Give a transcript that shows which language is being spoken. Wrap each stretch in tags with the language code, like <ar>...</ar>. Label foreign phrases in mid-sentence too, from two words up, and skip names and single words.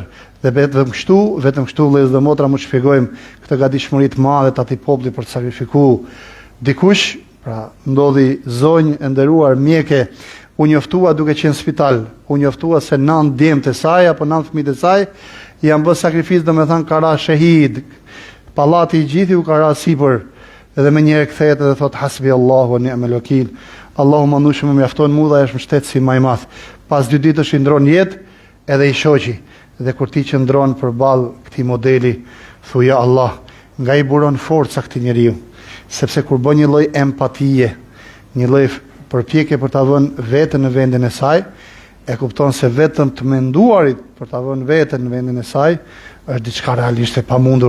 <sq>Dhe vetëm kështu vëllezër dhe motra mund të shpjegojmë këtë gatishmëri të madhe të atij populli për të sakrifikuar dikush. Pra ndodhi zonjë e nderuar mjeke, u njoftua duke qenë në spital, u njoftua se 9 djemtë e saj apo 9 fëmijët e saj janë bërë sakrificë, domethënë ka ra shahid, pallati i gjithë u ka ra sipër. edhe me njëherë kthehet edhe thot</sq> <ar>حسبي الله ونعم الوكيل.</ar> <sq>Allahu manush më mjafton mua dhe është mbështetësi më i madh. Pas 2 ditësh i ndron jetë edhe i shoqi. Dhe kur ti qëndron përballë këtij modeli, thuaj ja Allah, nga i buron forca këtij njeriu, sepse kur bën një lloj empatie, një lloj përpjekje për ta vënë veten në vendin e saj, e kupton se vetëm të menduarit për ta vënë veten në vendin e saj është diçka realisht e pamundur.</sq>